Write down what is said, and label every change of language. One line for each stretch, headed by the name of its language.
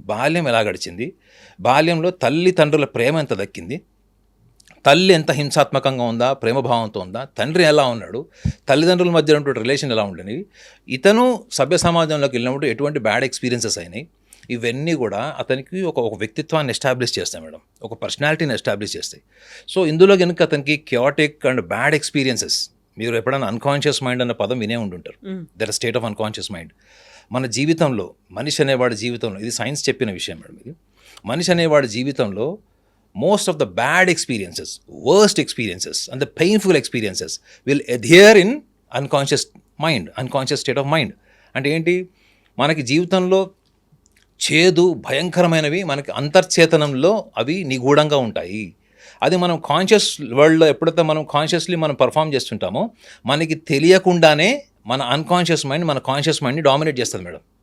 Telugu: బాల్యం ఎలా గడిచింది, బాల్యంలో తల్లిదండ్రుల ప్రేమ ఎంత దక్కింది, తల్లి ఎంత హింసాత్మకంగా ఉందా, ప్రేమభావంతో ఉందా, తండ్రి ఎలా ఉన్నాడు, తల్లిదండ్రుల మధ్య ఉన్నటువంటి రిలేషన్ ఎలా ఉండేవి, ఇతను సభ్య సమాజంలోకి వెళ్ళినప్పుడు ఎటువంటి బ్యాడ్ ఎక్స్పీరియన్సెస్ అయినాయి, ఇవన్నీ కూడా అతనికి ఒక వ్యక్తిత్వాన్ని ఎస్టాబ్లిష్ చేస్తాయి మేడం, ఒక పర్సనాలిటీని ఎస్టాబ్లిష్ చేస్తాయి. సో ఇందులో కనుక అతనికి క్యాటిక్ అండ్ బ్యాడ్ ఎక్స్పీరియన్సెస్, మీరు ఎప్పుడైనా అన్కాన్షియస్ మైండ్ అన్న పదం వినే ఉంటుంటారు.
English: That state of unconscious mind.
Telugu: మన జీవితంలో మనిషి అనేవాడి జీవితంలో,
English: ఇది సైన్స్ చెప్పిన విషయం మేడం, ఇది మనిషి అనేవాడి జీవితంలో most of the bad experiences, worst experiences and the painful experiences will adhere in unconscious mind, unconscious state of mind.
Telugu: అంటే ఏంటి, మనకి జీవితంలో చేదు భయంకరమైనవి మనకి అంతర్చేతనంలో అవి నిగూఢంగా ఉంటాయి. అది మనం కాన్షియస్ వరల్డ్లో ఎప్పుడైతే మనం కాన్షియస్లీ మనం పర్ఫామ్ చేస్తుంటామో మనకి తెలియకుండానే మన అన్కాన్షియస్ మైండ్ మన కాన్షియస్ మైండ్ని డామినేట్ చేస్తుంది మేడం.